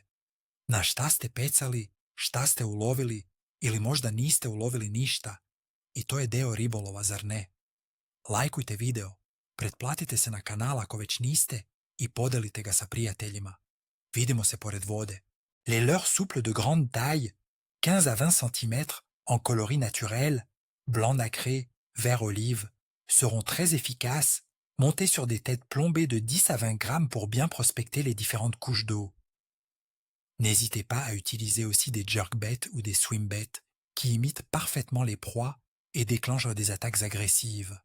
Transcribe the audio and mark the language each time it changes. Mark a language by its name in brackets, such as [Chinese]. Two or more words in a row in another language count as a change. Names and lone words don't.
[Serbian] Na šta ste pecali, šta ste ulovili ili možda niste ulovili ništa. I to je deo ribolova, zar ne? Lajkujte video, pretplatite se na kanal ako već niste i podelite ga sa prijateljima. Vidimo se pored vode. [French] Les leurres souples de grande taille, 15 à 20 cm, en coloris naturel, blanc nacré, vert olive, seront très efficaces, montés sur des têtes plombées de 10 à 20 grammes pour bien prospecter les différentes couches d'eau. N'hésitez pas à utiliser aussi des jerkbaits ou des swimbets qui imitent parfaitement les proies et déclenchent des attaques agressives.